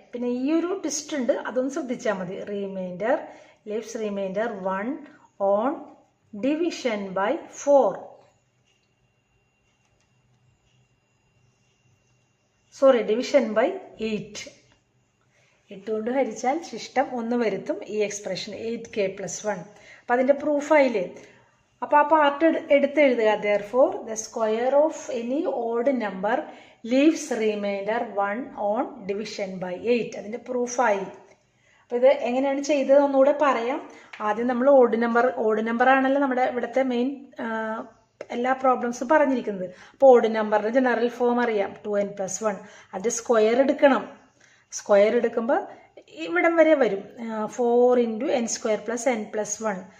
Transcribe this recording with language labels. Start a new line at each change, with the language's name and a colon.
Malayalam: പിന്നെ ഈ ഒരു ട്വിസ്റ്റ് ഉണ്ട്, അതൊന്ന് ശ്രദ്ധിച്ചാൽ മതി.
English: Remainder, leaves remainder 1 on division by 4.
Malayalam: Sorry,
English: Division by 8.
Malayalam: 8 കൊണ്ട് ഹരിച്ചാൽ ശിഷ്ടം 1 വരുത്തും ഈ എക്സ്പ്രഷൻ 8k + 1. അപ്പം അതിൻ്റെ പ്രൂഫായില്ലേ? അപ്പോൾ ആ part എടുത്തെഴുതുക.
English: therefore the square of any odd number leaves remainder 1 on division by 8.
Malayalam: അതിൻ്റെ പ്രൂഫായി. അപ്പോൾ ഇത് എങ്ങനെയാണ് ചെയ്തത് ഒന്നുകൂടെ പറയാം. ആദ്യം നമ്മൾ ഓഡ് നമ്പർ ആണല്ലോ നമ്മുടെ ഇവിടുത്തെ മെയിൻ എല്ലാ പ്രോബ്ലംസും പറഞ്ഞിരിക്കുന്നത്. അപ്പോൾ ഓഡ് നമ്പറിൻ്റെ ജനറൽ ഫോം അറിയാം, 2n + 1. അതിൻ്റെ സ്ക്വയർ എടുക്കണം. സ്ക്വയർ എടുക്കുമ്പോൾ ഇവിടം വരെ വരും, 4 × n² + n+1.